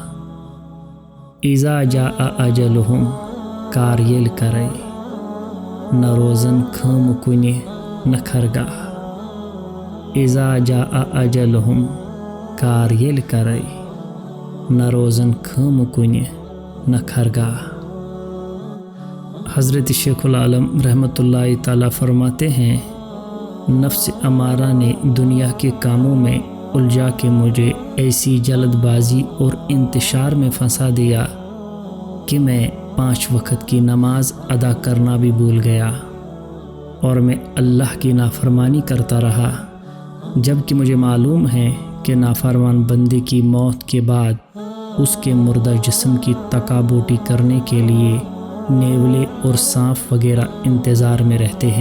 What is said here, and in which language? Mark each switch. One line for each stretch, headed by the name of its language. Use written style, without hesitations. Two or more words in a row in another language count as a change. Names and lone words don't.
Arabic: اذا جاء اجلہم،
Kashmiri: کار ییٚلہِ کرے، نہ روزن خٲمہٕ کُنہِ نہ خرگاہ۔
Arabic: اذا جاء اجلہم،
Kashmiri: کار ییٚلہِ کرے، نہ روزن خٲمہٕ کُنہِ نہ خرگاہ۔
Urdu: حضرت شیخ العالم رحمۃ اللہ تعالیٰ فرماتے ہیں، نفس امارہ نے دنیا کے کاموں میں الجھا کے مجھے ایسی جلد بازی اور انتشار میں پھنسا دیا کہ میں 5 وقت کی نماز ادا کرنا بھی بھول گیا اور میں اللہ کی نافرمانی کرتا رہا، جبکہ مجھے معلوم ہے کہ نافرمان بندے کی موت کے بعد اس کے مردہ جسم کی تکابوٹی کرنے کے لیے نیولے اور سانپ وغیرہ انتظار میں رہتے ہیں۔